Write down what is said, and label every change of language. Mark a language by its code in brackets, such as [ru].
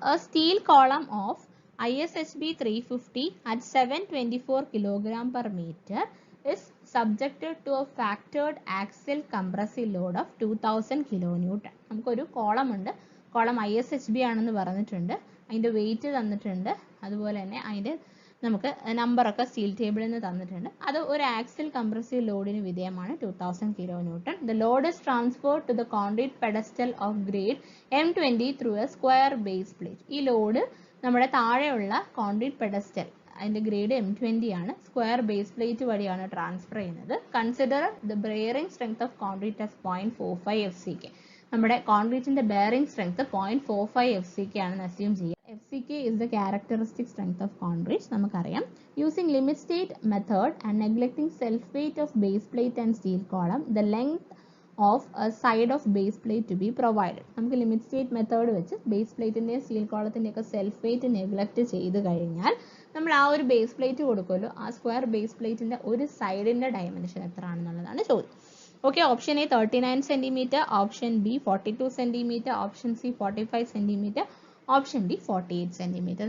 [en] A steel column of ISHB 350 at 724 kg per meter is subjected to a factored axial compressive load of 2000 kN. [ml] നമുക്കൊരു column ഉണ്ട്, column ISHB ആണെന്ന് പറഞ്ഞിട്ടുണ്ട്, അതിൻ്റെ wait തന്നിട്ടുണ്ട്, അതുപോലെ തന്നെ അതിൻ്റെ നമുക്ക് നമ്പറൊക്കെ സ്റ്റീൽ ടേബിളിൽ നിന്ന് തന്നിട്ടുണ്ട്. അത് ഒരു ആക്സിൽ കംപ്രസീവ് ലോഡിന് വിധേയമാണ് 2000 kN. [en] The load is transferred to the concrete pedestal of grade M20 through a square base plate. [ml] ഈ ലോഡ് നമ്മുടെ താഴെയുള്ള കോൺക്രീറ്റ് പെഡസ്റ്റൽ, അതിൻ്റെ ഗ്രേഡ് M20 ആണ്, സ്ക്വയർ ബേസ് പ്ലേറ്റ് വഴിയാണ് ട്രാൻസ്ഫർ ചെയ്യുന്നത്. [en] Consider the bearing strength of concrete as 0.45 FCK. [ml] നമ്മുടെ കോൺക്രീറ്റിന്റെ bearing strength 0.45 FCK ആണെന്ന് assume ചെയ്യുക. [en] FCK is the characteristic strength of concrete. നമുക്കറിയാം. Using limit state method and neglecting self weight of base plate and steel column, the length of a side of base plate to be provided. [ml] നമുക്ക് limit state method വെച്ച് base പ്ലേറ്റിൻ്റെയും steel കോളത്തിൻ്റെയൊക്കെ self wait neglect ചെയ്ത് കഴിഞ്ഞാൽ നമ്മൾ ആ ഒരു base plate കൊടുക്കുമല്ലോ, ആ square base പ്ലേറ്റിൻ്റെ ഒരു സൈഡിൻ്റെ dimension എത്ര ആണെന്നുള്ളതാണ് ചോദ്യം. Okay, option A 39 centimetre, option B 42 centimetre, option C 45 centimetre, option D 48 centimetre.